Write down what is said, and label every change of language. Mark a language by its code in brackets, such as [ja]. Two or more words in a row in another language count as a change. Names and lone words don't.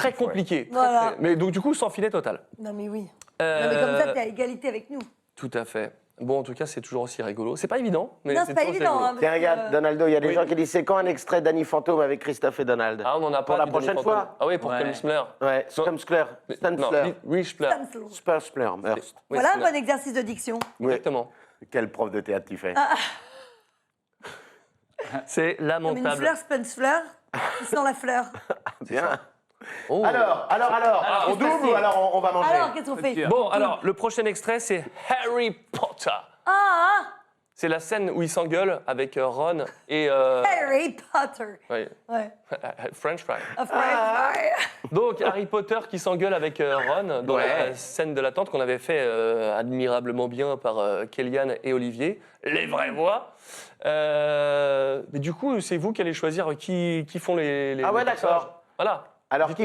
[fr] Très compliqué. Très, Voilà. très- Mais donc, du coup, sans filet total. Non, mais oui. Non, mais comme ça, Euh, t'es à égalité avec nous. Tout à fait. Bon, en tout cas, c'est toujours aussi rigolo. C'est pas évident, mais Non, c'est pas toujours évident. rigolo. Hein, Tiens, parce que, regarde, Donaldo, il y a des Oui. gens qui disent c'est quand un extrait d'Annie Fantôme avec Christophe et Donald? Ah, on en a pas. Pour la du prochaine Danny fois Phantom. Ah oui, pour Ouais. Kemsler. Ouais, Stumsler. Stumsler. Richler. Stansel. Stumsler, Merst. Voilà un bon exercice de diction. Exactement. Quel prof de théâtre tu fais? C'est Comme une lamentable. fleur, Spencer, qui sent la fleur. Bien. Oh. Alors, on double ou alors on va manger? Alors, qu'est-ce qu'on fait? Bon, alors, le prochain extrait, c'est Harry Potter. Ah, C'est la scène où il s'engueule avec Ron et... Harry Potter. oui, Ouais. [en] French fry. Of course. [fr] Donc, Harry Potter qui s'engueule avec Ron dans Ouais. la scène de l'attente qu'on avait fait admirablement bien par Kellyanne et Olivier. Les vraies voix. Mais du coup, c'est vous qui allez choisir qui font les Ah ouais, les personnages. d'accord. Voilà. Alors, qui